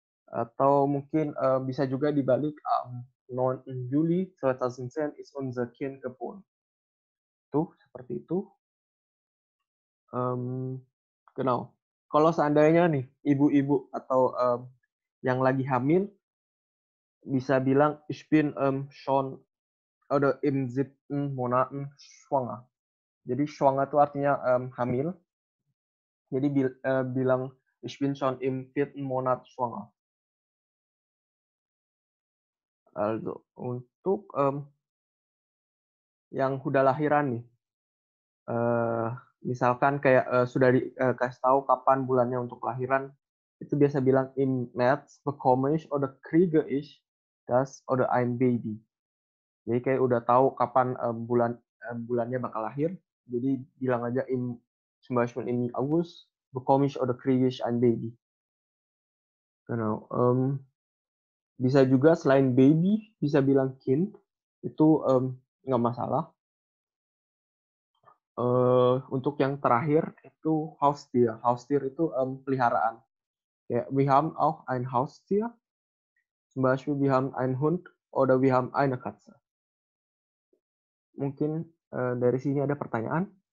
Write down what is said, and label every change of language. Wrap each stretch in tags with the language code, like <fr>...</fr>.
<id>Atau mungkin bisa juga dibalik am 9.</id> <de>Juli 2010 ist unser Kind geboren.</de> <id>Tuh seperti itu. Genau. Kalau seandainya nih ibu-ibu atau yang lagi hamil bisa bilang</id> <de>ich bin schon oder im 7. Monaten schwanger.</de> <id>Jadi schwanger itu artinya hamil. Jadi bilang</id> <de>ich bin schon im 4. Monat schwanger.</de> <id>Also untuk yang udah lahiran nih, misalkan kayak sudah dikasih tahu kapan bulannya untuk lahiran, itu biasa bilang</id> <de>im März bekomme ich oder kriege ich das oder ein Baby.</de> <id>Jadi kayak udah tahu kapan bulannya bakal lahir, jadi bilang aja zum Beispiel</id> <de>im August bekomme ich oder kriege ich ein Baby.</de> <id>Genau. Bisa juga selain baby bisa bilang Kind, itu nggak masalah. Untuk yang terakhir itu Haustier. Haustier itu peliharaan.</id> <de>Ya, wir haben auch ein Haustier. Zum Beispiel wir haben einen Hund oder wir haben eine Katze.</de> <id>Mungkin dari sini ada pertanyaan?</id>